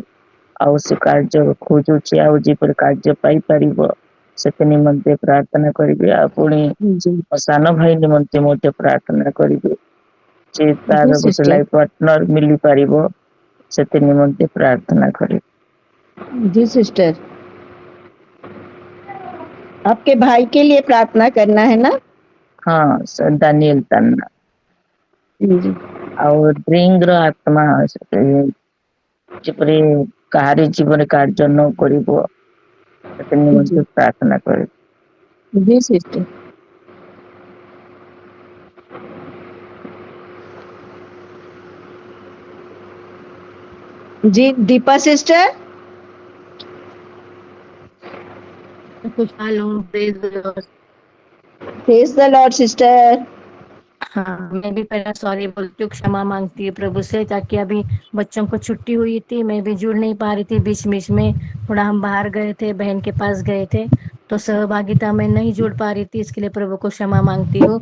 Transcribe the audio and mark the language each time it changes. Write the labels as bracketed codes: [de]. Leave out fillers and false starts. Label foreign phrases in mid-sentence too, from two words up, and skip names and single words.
[or] ଆଉ ସେ କାର୍ଯ୍ୟ ଖୋଜୁଛି, ଆଉ ଯେପରି କାର୍ଯ୍ୟ ପାଇପାରିବ ସେଥି ନିମନ୍ତେ ପ୍ରାର୍ଥନା କରିବି। ଆଉ ପୁଣି [hi] जी [or] ମୋ ସାନ ଭାଇ ନିମନ୍ତେ ମଧ୍ୟ ପ୍ରାର୍ଥନା କରିବି, ଯେ [hi] जी [or] ତାର ଗୋଟେ [hi] सिस्टर [en] life partner [or] ମିଳିପାରିବ ସେଥି ନିମନ୍ତେ ପ୍ରାର୍ଥନା କରିବି। [hi] जी सिस्टर, आपके भाई के लिए प्रार्थना करना है ना? [or] ହଁ ଦାନିଏଲ ତାନ୍ନା। [hi] जी [or] ଆଉ ଡ୍ରିଙ୍କ ର ଆତ୍ମା ଯେପରି କାହାରି ଜୀବନରେ କାର୍ଯ୍ୟ ନ କରିବ ସେଥି [hi] जी [or] ନିମନ୍ତେ ପ୍ରାର୍ଥନା କରିବି। [hi] जी सिस्टर। जी दीपा सिस्टर। खुशहाल हूँ, [en] praise the Lord. praise the Lord सिस्टर। [hi] हाँ, मैं भी पहला सॉरी बोलती हूँ, क्षमा मांगती हूँ प्रभु से, ताकि अभी बच्चों को छुट्टी हुई थी, मैं भी जुड़ नहीं पा रही थी, बीच बीच में थोड़ा हम बाहर गए थे, बहन के पास गए थे, तो सहभागिता में नहीं जुड़ पा रही थी, इसके लिए प्रभु को क्षमा मांगती हूँ।